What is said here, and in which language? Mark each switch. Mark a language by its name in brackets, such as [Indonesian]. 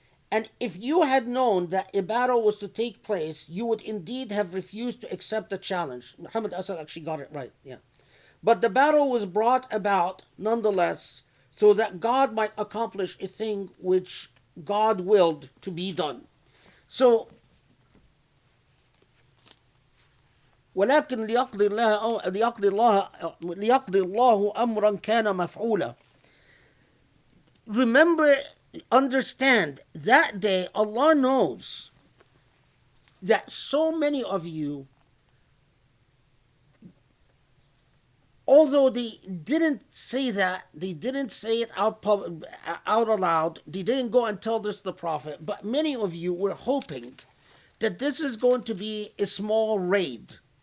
[English] And if you had known that a battle was to take place, you would indeed have refused to accept the challenge. Muhammad Asad actually got it right, yeah. But the battle was brought about nonetheless, so that God might accomplish a thing which God willed to be done. [Arabic] So, ولكن ليقضي الله أمرا كان مفعولا. [English] Remember, understand, that day Allah knows that so many of you, although they didn't say that, they didn't say it out aloud, they didn't go and tell this to the Prophet, but many of you were hoping that this is going to be a small raid.